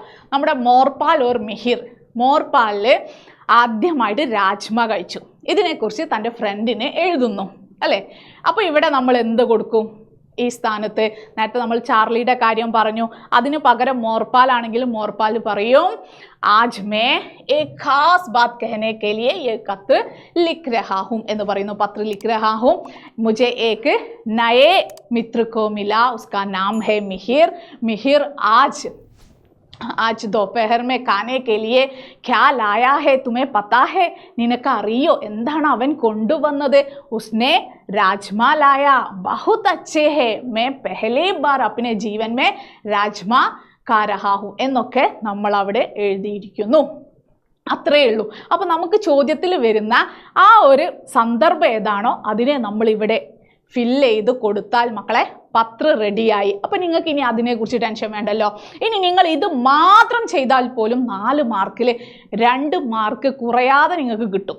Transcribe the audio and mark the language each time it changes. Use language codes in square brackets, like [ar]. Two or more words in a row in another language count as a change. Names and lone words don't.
[ml] നമ്മുടെ മോർപാൽ ഓർ മിഹിർ, മോർപാലില് ആദ്യമായിട്ട് രാജ്മ കഴിച്ചു, ഇതിനെക്കുറിച്ച് തൻ്റെ ഫ്രണ്ടിന് എഴുതുന്നു അല്ലേ. അപ്പോൾ ഇവിടെ നമ്മൾ എന്ത് കൊടുക്കും, ഈ സ്ഥാനത്ത് നേരത്തെ നമ്മൾ ചാർലിയുടെ കാര്യം പറഞ്ഞു, അതിന് പകരം മോർപാൽ ആണെങ്കിലും മോർപാൽ പറയും [hi] आज मैं एक खास बात कहने के लिए ये खत लिख रहा हूँ [ml] എന്ന് പറയുന്നു, [hi] पत्र लिख रहा हूँ. मुझे एक नए मित्र को मिला, उसका नाम है मिहिर. आज दोपहर में खाने के लिए क्या लाया है तुम्हें पता है, [ml] നിനക്ക് അറിയോ എന്താണ് അവൻ കൊണ്ടുവന്നത്, [hi] उसने राजमा लाया, बहुत अच्छे है, मैं पहली बार अपने जीवन में राजमा खा रहा हूं [ml] എന്നൊക്കെ നമ്മൾ അവിടെ എഴുതിയിരിക്കുന്നു. അത്രയേ ഉള്ളൂ. അപ്പൊ നമുക്ക് ചോദ്യത്തിൽ വരുന്ന ആ ഒരു സന്ദർഭം ഏതാണോ അതിനെ നമ്മൾ ഇവിടെ ഫില്ല് ചെയ്ത് കൊടുത്താൽ മക്കളെ പത്ര റെഡിയായി. അപ്പൊ നിങ്ങൾക്ക് ഇനി അതിനെക്കുറിച്ച് ടെൻഷൻ വേണ്ടല്ലോ. ഇനി നിങ്ങൾ ഇത് മാത്രം ചെയ്താൽ പോലും 4 മാർക്കിൽ 2 മാർക്ക് കുറയാതെ നിങ്ങൾക്ക് കിട്ടും.